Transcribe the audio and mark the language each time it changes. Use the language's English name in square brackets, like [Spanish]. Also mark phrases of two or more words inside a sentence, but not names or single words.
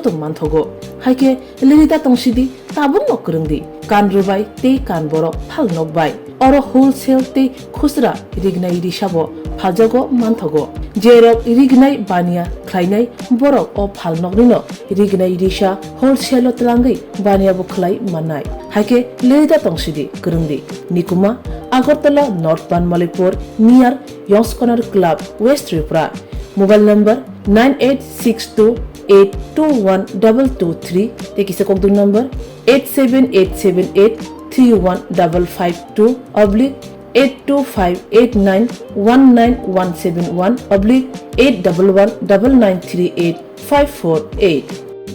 [Kok Borok] मानथगो हाइके लिरिदा तंसिदि ताबुन नकरंदि कानरुबाय ते कानबर फाल नकबाय अर होलसेल ते खुसरा रिगनाय रिसाबो फालजागो मानथगो जेरक रिगनाय बानिया ख्लायनाय बरक अ फाल नकनिनो रिगनाय रिसा होलसेल तलांगै बानियाबो खलाय माननाय हाइके लिरिदा तंसिदि करंदि निकुमा आगरतला नॉर्थ बानमालीपुर नियर यंग्स कॉर्नर क्लब वेस्ट त्रिपुरा मोबाइल नंबर 9862821223 तेकिसे कोकदुन नंबर 87878315552 82589191171 8119938 548